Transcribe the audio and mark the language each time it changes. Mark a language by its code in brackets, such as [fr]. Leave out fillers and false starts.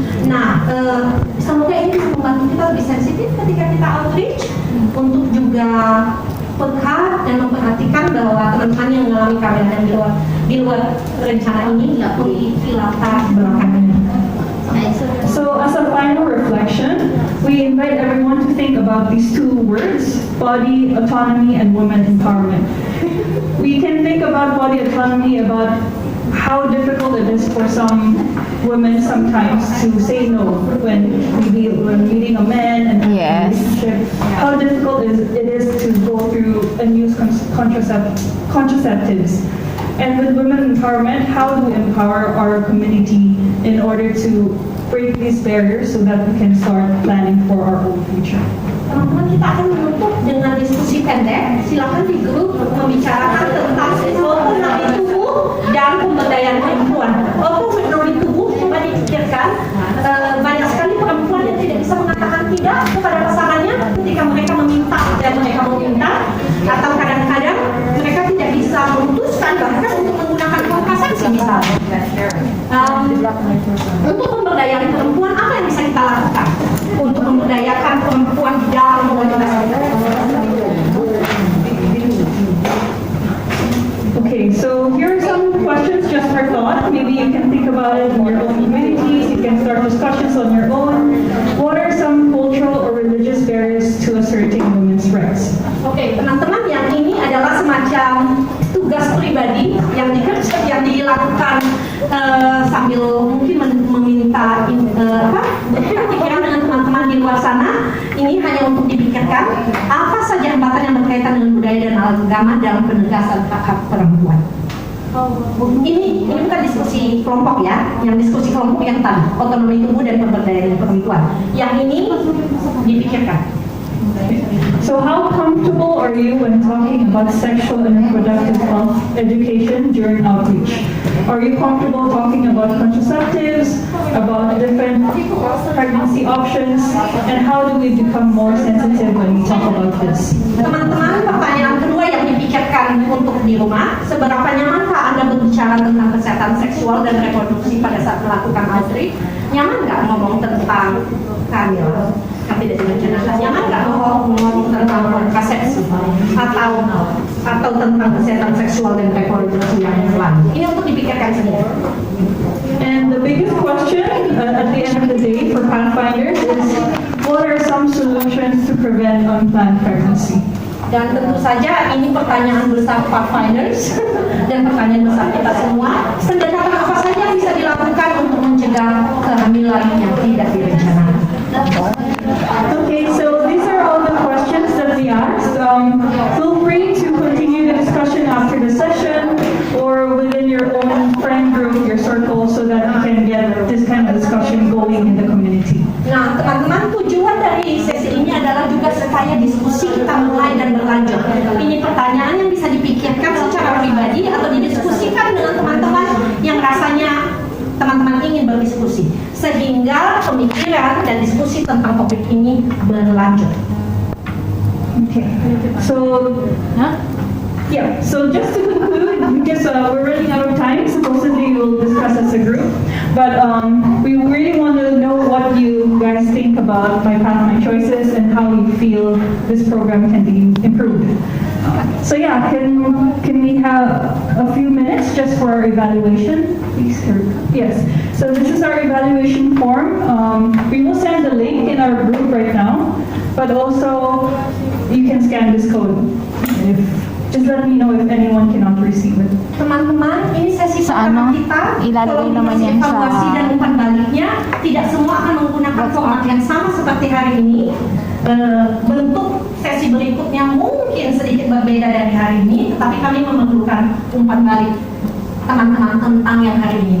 [id] Nah, semoga ini bisa membantu kita lebih sensitif ketika kita outreach untuk juga peka dan memperhatikan bahwa teman-teman yang mengalami keadaan di luar rencana ini tidak memiliki latar belakangnya. [en] So as a final reflection, we invite everyone to think about these two words, body autonomy and women empowerment. We can think about body autonomy, about how difficult it is for some women sometimes to say no when meeting a man and a Yes. relationship. How difficult it is to go through and use contraceptives. And with women empowerment, how do we empower our community in order to break these barriers so that we can start planning for our own future? [id] Teman-teman, kita akan menutup dengan diskusi pendek. Silakan di grup membicarakan tentang otonomi tubuh dan pemberdayaan perempuan. Otonomi tubuh coba dipikirkan, banyak sekali perempuan yang tidak bisa mengatakan tidak kepada pasangannya ketika mereka meminta dan mereka meminta, atau kadang-kadang mereka tidak bisa memutuskan bahkan untuk menggunakan kontrasepsi misalnya. Untuk pemberdayaan perempuan, apa yang bisa kita lakukan untuk memberdayakan perempuan di dalam komunitas? [en] Okay, so here are some questions just for thought. Maybe you can think about it in your own communities. You can start discussions on your own. What are some cultural or religious barriers to asserting women's rights? [id] Oke, teman-teman, yang ini adalah semacam tugas pribadi yang dilakukan sambil mungkin meminta pikiran dengan teman-teman di luar sana. Ini hanya untuk dipikirkan apa saja hambatan yang berkaitan dengan budaya dan agama dalam penegasan hak perempuan. Ini bukan diskusi kelompok ya, yang diskusi kelompok yang tadi, otonomi tubuh dan pemberdayaan perempuan. Yang ini dipikirkan. [en] So how comfortable are you when talking about sexual and reproductive health education during outreach? Are you comfortable talking about contraceptives, about different pregnancy options, and how do we become more sensitive when we talk about this? [id] Teman-teman, pertanyaan kedua yang dipikirkan untuk di rumah, seberapa nyamankah Anda berbicara tentang kesehatan seksual dan reproduksi pada saat melakukan outreach? Nyaman nggak ngomong tentang kehamilan? Tidak direncanakan. Nyaman nggak ngomong tentang kontrasepsi atau tentang kesehatan seksual dan reproduksi yang lanjut? Ini untuk dipikirkan sendiri. [en] And the biggest question at the end of the day for Pathfinders is, what are some solutions to prevent unplanned pregnancy? [id] Dan tentu saja ini pertanyaan besar Pathfinders dan pertanyaan besar kita semua. Pendekatan apa saja yang bisa dilakukan untuk mencegah kehamilan yang tidak direncanakan? [en] Okay, so these are all the questions that we asked. Feel free to continue the discussion after the session or within your own friend group, your circle, so that we can get this kind of discussion going in the community. [id] Nah, teman-teman, tujuan dari sesi ini adalah juga supaya diskusi kita mulai dan berlanjut. Ini pertanyaan yang bisa dipikirkan secara pribadi atau didiskusikan dengan teman-teman yang rasanya teman-teman ingin berdiskusi, sehingga pemikiran dan diskusi tentang topik ini berlanjut. [en] Okay, so yeah, so just to conclude, because we're running out of time, supposedly we'll discuss as a group, but we really want to know what you guys think about My Path, My Choices and how you feel this program can be improved. So yeah, can we have a few minutes just for our evaluation, please? Yes. So this is our evaluation form. We will send the link in our group right now, but also you can scan this code. Just let me know if anyone cannot receive it. [id] Teman-teman, ini sesi [tl] Sa [id] pertama [tl] ano? [id] kita. [tl] Ilalagay naman yan sa- [id] evaluasi dan umpan baliknya. Tidak semua akan menggunakan format yang sama seperti hari ini. Bentuk sesi berikutnya mungkin sedikit berbeda dari hari ini, tetapi kami memerlukan umpan balik teman-teman tentang yang hari ini.